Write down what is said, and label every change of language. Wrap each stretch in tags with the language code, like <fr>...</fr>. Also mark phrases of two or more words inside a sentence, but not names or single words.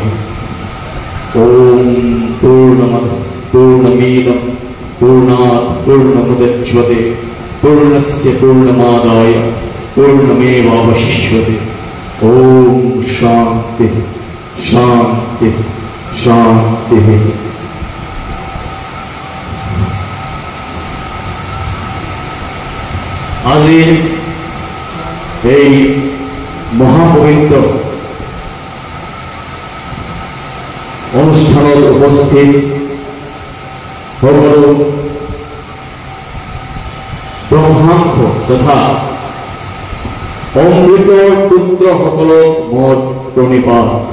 <sa>ओम पूर्णमद पूर्णमिदं पूर्णात् पूर्णमुदच्यते पूर्णस्य पूर्णमादाय पूर्णमेवावशिष्यते। ओम शांति शांति शांति।</sa> <as>আজি এই মহাপবিত্ৰ অনুষ্ঠানত উপস্থিত সকলো ব্ৰহ্মাংশ তথা অমৃতৰ পুত্ৰসকলক মোৰ প্ৰণিপাত।</as>